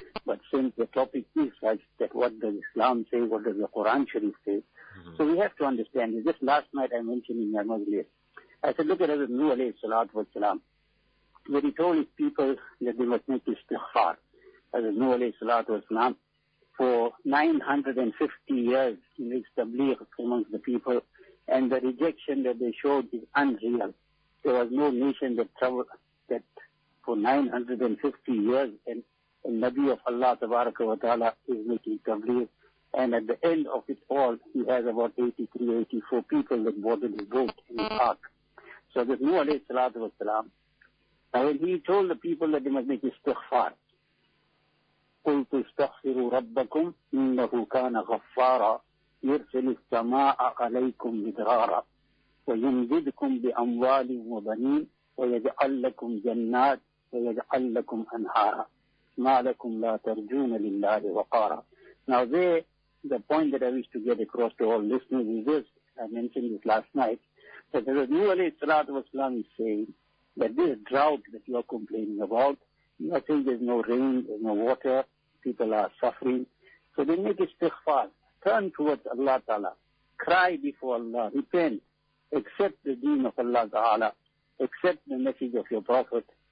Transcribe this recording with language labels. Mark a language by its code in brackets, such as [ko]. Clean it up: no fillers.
[en] But since the topic is such that what does Islam say, what does the Quran Sharif say, so we have to understand this. Just last night I mentioned in my majlis, I said, look at Hazrat Nuh alayhi salatu wa salam, when he told his people that they must make istighfar, Hazrat Nuh alayhi salatu wa salam, for 950 years in his tabligh amongst the people, and the rejection that they showed is unreal. There was no nation that traveled that for 950 years, and the Nabi of Allah tabaraka wa ta'ala is making tabligh, and at the end of it all, he has about 83, 84 people that boarded his boat in the ark. So this Nuh alayhi salatu wa salam, now when he told the people that they must make istighfar, [ar] قلت استغفروا ربكم إنه كان غفارا يرسل السماء عليكم مدرارا وينددكم بأموال وبنين ويجعل لكم جنات ويجعل لكم أنهارا ما لكم لا ترجون لله وقارا. [en] Now there, the point that I wish to get across to all listeners is this. I mentioned this last night, that the Nabi alayhi salatu wasalam is saying that this drought that you are complaining about, you are saying there's no rain, there's no water, people are suffering. So they make istighfar, turn towards Allah Ta'ala, cry before Allah, repent, accept the deen of Allah Ta'ala, accept the message of your Prophet.